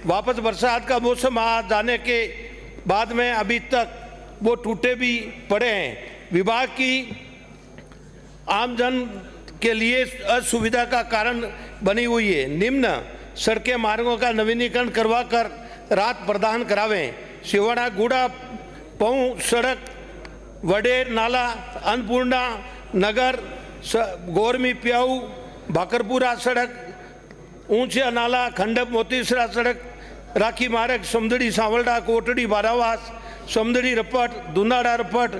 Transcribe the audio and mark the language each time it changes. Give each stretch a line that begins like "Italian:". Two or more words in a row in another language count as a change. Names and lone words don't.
Hindi: वापस बरसात का मौसम आ जाने के बाद में अभी तक वो टूटे भी पड़े हैं। विभाग की आमजन के लिए असुविधा का कारण बनी हुई है। निम्न सड़कें मार्गों का नवीनीकरण करवा कर राहत प्रदान करावें। सिवाना गुड़ा पऊ सड़क, वडेर नाला, अन्नपूर्णा नगर, गोरमी प्याऊ, भाकरपुरा सड़क, ऊंचा नाला, खंडप मोतीसरा सड़क, राखी मार्ग, समदड़ी सांवलडा, कोटड़ी बारावास, समदड़ी रपट, दुनाड़ा रपट,